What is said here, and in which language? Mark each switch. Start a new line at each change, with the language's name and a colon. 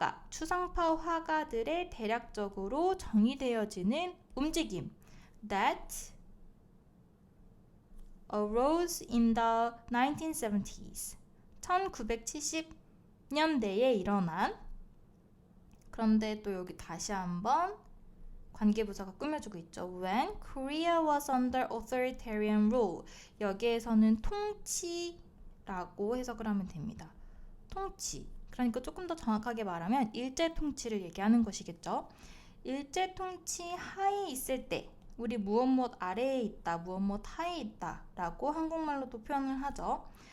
Korean: 추상파 화가들의 대략적으로 정의되어지는 움직임
English: that arose in the 1970s.
Korean: 1970년대에 일어난. 그런데 또 여기 다시 한번 관계부사가 꾸며주고 있죠.
English: When Korea was under authoritarian rule.
Korean: 여기에서는 통치라고 해석을 하면 됩니다. 통치. 그러니까 조금 더 정확하게 말하면 일제 통치를 얘기하는 것이겠죠. 일제 통치 하에 있을 때 우리 무엇 아래에 있다, 무엇 하에 있다 라고 한국말로도 표현을 하죠.